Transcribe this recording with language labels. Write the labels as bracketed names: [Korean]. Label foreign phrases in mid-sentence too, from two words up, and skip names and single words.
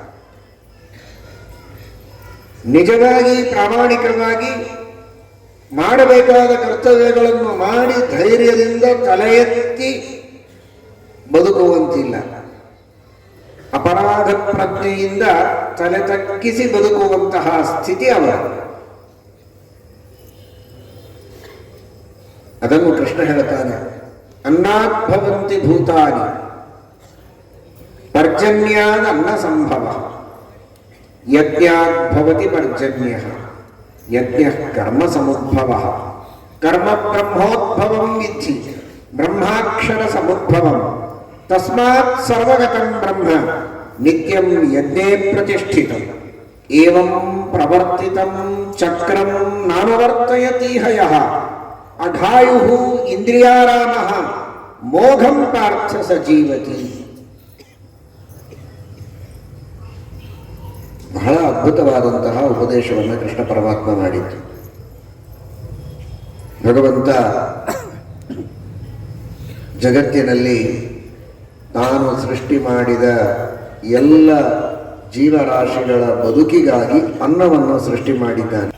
[Kannada] ನಿಜವಾಗಿ ಪ್ರಾಮಾಣಿಕವಾಗಿ ಮಾಡಬೇಕಾದ ಕರ್ತವ್ಯಗಳನ್ನು ಮಾಡಿ ಧೈರ್ಯದಿಂದ ತಲೆ ಎತ್ತಿ ಬದುಕುವಂತಿಲ್ಲ. ಅಪರಾಧ ಪ್ರಜ್ಞೆಯಿಂದ ತಲೆ ತಗ್ಗಿಸಿ ಬದುಕುವಂತಹ ಸ್ಥಿತಿ ಅವರ. ಅದನ್ನು ಕೃಷ್ಣ ಹೇಳ್ತಾನೆ. [Sanskrit] ಅನ್ನಾತ್ ಭವಂತಿ ಭೂತಾನಿ ಪರ್ಜನ್ಯಾದ ಅನ್ನ ಸಂಭವ ಯಜ್ಞಾತ್ ಭವತಿ ಪರ್ಜನ್ಯ ಯಜ್ಞ ಕರ್ಮ ಸಮುದ್ಭವ ಕರ್ಮ ಬ್ರಹ್ಮೋದ್ಭವಂ ವಿಧಿ ಬ್ರಹ್ಮಾಕ್ಷರ ಸಮುದ್ಭವಂ ತಸ್ಮಾತ್ ಸರ್ವಗತಂ ಬ್ರಹ್ಮ ನಿತ್ಯಂ ಯಜ್ಞೇ ಪ್ರತಿಷ್ಠಿತಂ ಏವಂ ಪ್ರವರ್ತಿತಂ ಚಕ್ರಂ ನಾನುವರ್ತಯತೀಹ ಯಃ ಅಘಾಯುಃ ಇಂದ್ರಿಯಾರಾಮಃ ಮೋಘಂ ಪಾರ್ಥ ಸಜೀವತಿ. [Kannada] ಬಹಳ ಅದ್ಭುತವಾದಂತಹ ಉಪದೇಶವನ್ನು ಕೃಷ್ಣ ಪರಮಾತ್ಮ ಮಾಡಿದ್ದು. ಭಗವಂತ ಜಗತ್ತಿನಲ್ಲಿ ತಾನು ಸೃಷ್ಟಿ ಮಾಡಿದ ಎಲ್ಲ ಜೀವರಾಶಿಗಳ ಬದುಕಿಗಾಗಿ ಅನ್ನವನ್ನು ಸೃಷ್ಟಿ ಮಾಡಿದ್ದಾನೆ.